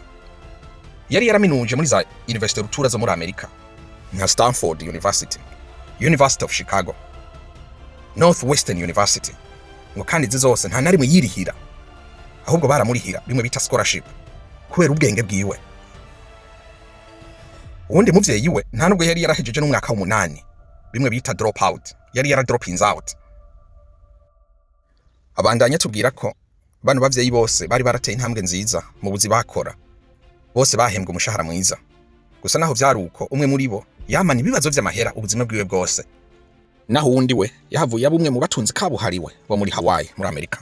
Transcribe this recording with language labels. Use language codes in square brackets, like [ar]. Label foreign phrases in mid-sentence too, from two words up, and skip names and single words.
[rn] Yari yaraminuje muri za university rutura zo muri Amerika nka Stanford University, University of Chicago, Northwestern University, ngo kandi zose nta narimwe yirihira, ahubwo baramurihira bimwe bita scholarship kubera ubwenge bwiwe. Uwundi muvyeyi we nta nubwo yari yarahejeje n'umwaka w'8, bimwe bita [en] drop out, [rn] yari [en] droppings out. [rn] Abandanya tubwira ko bano bavyeyi bose bari barateye intambwe nziza mu buzi bakora, bose bahembwa umushahara mwiza. Gusa naho vyaruko umwe muri bo yamana ibibazo vy'amahera ubuzima bwiwe bwose, naho uwundi we yahavuye abumwe mu batunzi kabuhariwe bo muri Hawaii muri Amerika.